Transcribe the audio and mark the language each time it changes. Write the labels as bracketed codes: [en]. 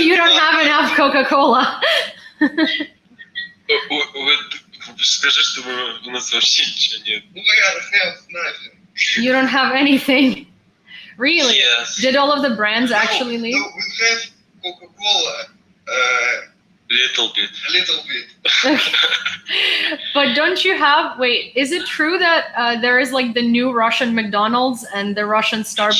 [en] You don't have enough Coca-Cola. [ru] Скажи, что у нас вообще ничего нет. [en] we have nothing. You don't have anything. Really? Yes. Did all of the brands actually leave? No, we have Coca-Cola. Little bit. A little bit. Okay. But don't you have, wait, is it true that there is like the new Russian McDonald's and the Russian Starbucks?